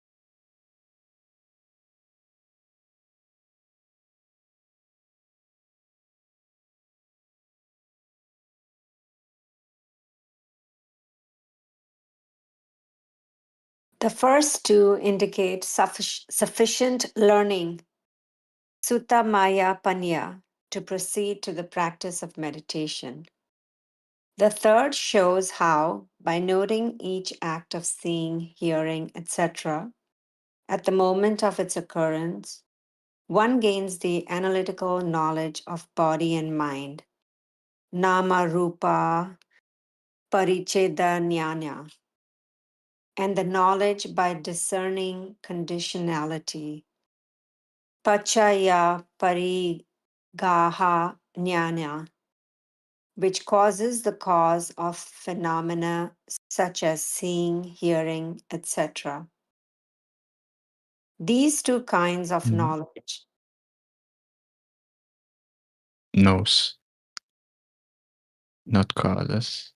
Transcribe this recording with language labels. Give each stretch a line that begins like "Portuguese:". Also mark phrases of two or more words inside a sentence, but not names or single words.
English: The first 2 indicate sufficient learning,
Pali: sutta maya panya,
English: to proceed to the practice of meditation. The third shows how, by noting each act of seeing, hearing, etc., at the moment of its occurrence, one gains the analytical knowledge of body and mind,
Pali: nama rupa paricheda jnana,
English: and the knowledge by discerning conditionality,
Pali: pachaya parigaha jnana,
English: which causes the cause of phenomena such as seeing, hearing, etc. These 2 kinds of knowledge. Knows, not causes.